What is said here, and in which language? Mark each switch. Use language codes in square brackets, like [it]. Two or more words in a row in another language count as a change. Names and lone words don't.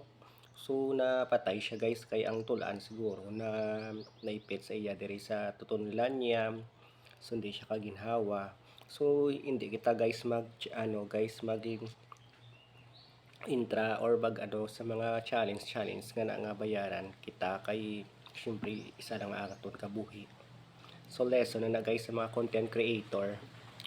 [hil] So napatay siya guys kay ang tulan siguro na naipit sa iya diri sa tutunlan niya. So hindi siya kaginhawa. So hindi kita guys maging intra or sa mga challenge nga na nga bayaran kita kay syempre isa lang aton kabuhi. So lesson na guys sa mga [en] content creator